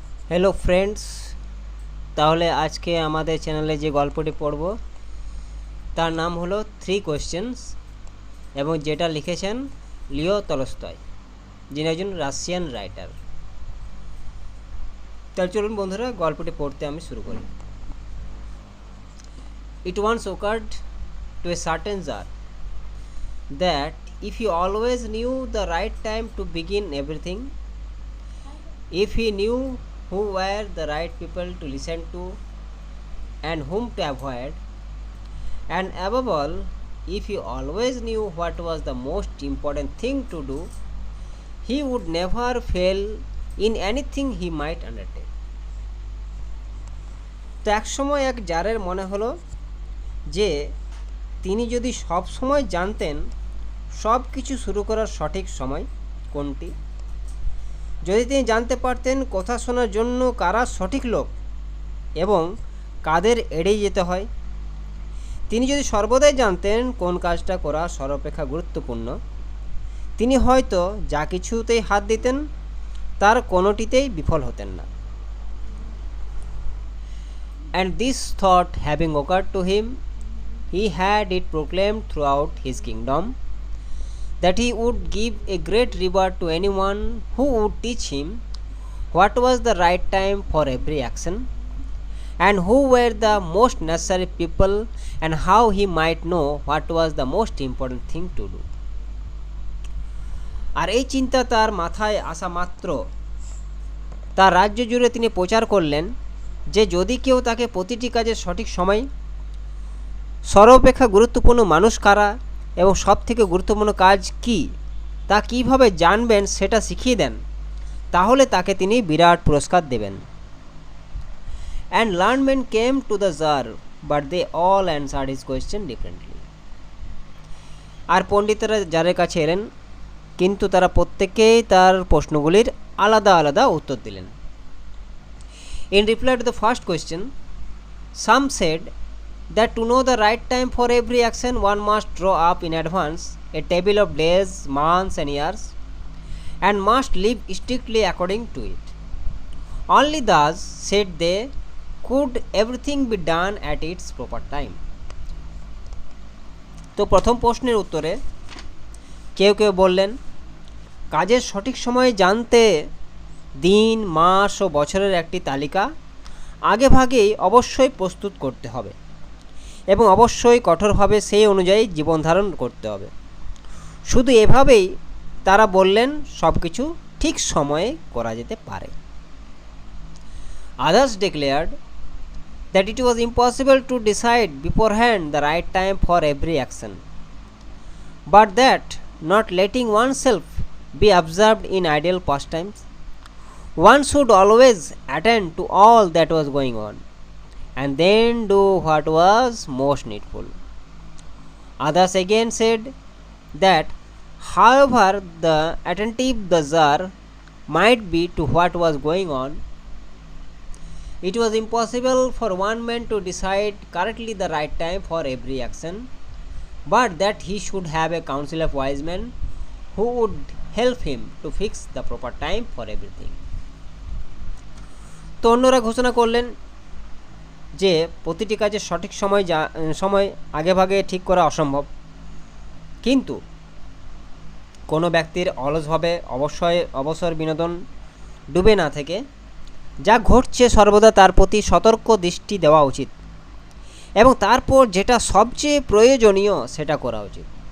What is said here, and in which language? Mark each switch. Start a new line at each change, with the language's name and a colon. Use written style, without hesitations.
Bangla: Hello friends, তাহলে আজকে আমাদের চ্যানেলে যে গল্পটি পড়ব তার নাম হলো 3 কোয়েশ্চেন্স এবং যেটা লিখেছেন লিও টলস্টয়, যিনি একজন রাশিয়ান রাইটার। তাহলে চলুন বন্ধুরা, গল্পটি পড়তে আমি শুরু করি।
English: It once occurred to a certain Tsar that if he always knew the right time to begin everything, if he knew who were the right people to listen to and whom to avoid, and above all, if he always knew what was the most important thing to do, he would never fail in anything he might undertake.
Bangla: তো এক সময় এক জারের মনে হলো যে তিনি যদি সব সময় জানতেন সব কিছু শুরু করার সঠিক সময় কোনটি, যদি তিনি জানতে পারতেন কথা শোনার জন্য কারা সঠিক লোক এবং কাদের এড়িয়ে যেতে হয়, তিনি যদি সর্বদাই জানতেন কোন কাজটা করা সর্বাপেক্ষা গুরুত্বপূর্ণ, তিনি হয়তো যা কিছুতেই হাত দিতেন তার কোনোটিতেই বিফল হতেন না।
English: And this thought having occurred to him, he had it proclaimed throughout his kingdom that he would give a great reward to anyone who would teach him what was the right time for every action, and who were the most necessary people, and how he might know what was the most important thing to do.
Bangla: আর এই চিন্তা তার মাথায় আসা মাত্র তার রাজ্য জুড়ে তিনি প্রচার করলেন যে যদি কেউ তাকে প্রতিটি কাজের সঠিক সময়, সর্বাপেক্ষা গুরুত্বপূর্ণ মানুষ কারা এবং সবথেকে গুরুত্বপূর্ণ কাজ কি তা কীভাবে জানবেন সেটা শিখিয়ে দেন, তাহলে তাকে তিনি বিরাট পুরস্কার দেবেন।
English: And learned men came to the Tsar, but they all answered his question differently.
Bangla: আর পণ্ডিতেরা জারের কাছে এলেন, কিন্তু তারা প্রত্যেকেই তার প্রশ্নগুলির আলাদা আলাদা উত্তর দিলেন।
English: In reply to the first question, some said that to know the right time for every action one must draw up in advance a table of days, months and years, and must live strictly according to it. Only thus, said they, could everything be done at its proper time.
Bangla: তো প্রথম প্রশ্নের উত্তরে কেউ কেউ বললেন, কাজের সঠিক সময় জানতে দিন, মাস ও বছরের একটি তালিকা আগেভাগেই অবশ্যই প্রস্তুত করতে হবে এবং অবশ্যই কঠোরভাবে সেই অনুযায়ী জীবনধারণ করতে হবে। শুধু এভাবেই তারা বললেন সব কিছু ঠিক সময়ে করা যেতে পারে।
English: Others declared that it was impossible to decide beforehand the right time for every action, but that not letting oneself be absorbed in idle pastimes, one should always attend to all that was going on and then do what was most needful. Others again said that however the attentive the Tsar might be to what was going on, it was impossible for one man to decide correctly the right time for every action, but that he should have a council of wise men who would help him to fix the proper time for everything.
Bangla: তো অন্যরা ঘোষণা করলেন যে প্রতিটি কাজের সঠিক সময় আগেভাগে ঠিক করা অসম্ভব, কিন্তু কোনো ব্যক্তির অলসভাবে অবসর বিনোদন ডুবে না থেকে যা ঘটছে সর্বদা তার প্রতি সতর্ক দৃষ্টি দেওয়া উচিত এবং তারপর যেটা সবচেয়ে প্রয়োজনীয় সেটা করা উচিত।